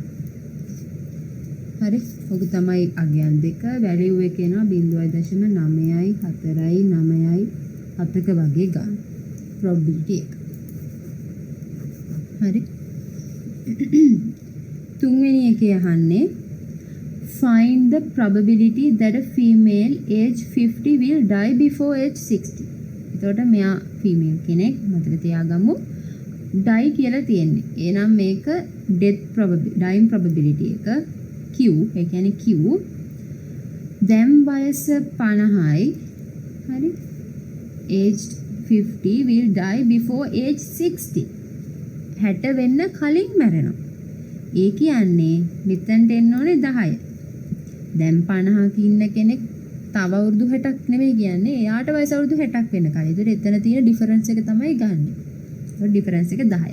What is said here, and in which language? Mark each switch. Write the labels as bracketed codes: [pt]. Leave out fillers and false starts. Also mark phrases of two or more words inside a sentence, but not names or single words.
[si] හරි. ඔක තමයි අගයන් දෙක. වැලියු එක එනවා 0.94997ක වගේ ගන්න. probability එක. හරි. තුන්වෙනි එකේ අහන්නේ [en] find the probability that a female age 50 will die before age 60. [si] එතකොට මෙයා ෆීමේල් කෙනෙක් මතක තියාගමු. die කියලා තියෙන්නේ. එහෙනම් මේක [en] death probability dying probability [si] එක Q. ඒ කියන්නේ Q. දැන් වයස 50යි. හරි. [en] aged 50 will die before age 60. [si] 60 වෙන්න කලින් මැරෙනවා. ඒ කියන්නේ මෙතනට එන්න ඕනේ 10. දැන් 50ක ඉන්න කෙනෙක් තව අවුරුදු 60ක් නෙමෙයි කියන්නේ. එයාට වයස අවුරුදු 60ක් වෙන්න කලින්. ඒතර එතන තියෙන ඩිෆරන්ස් එක තමයි ගන්නෙ. ඒ ඩිෆරන්ස් එක 10යි.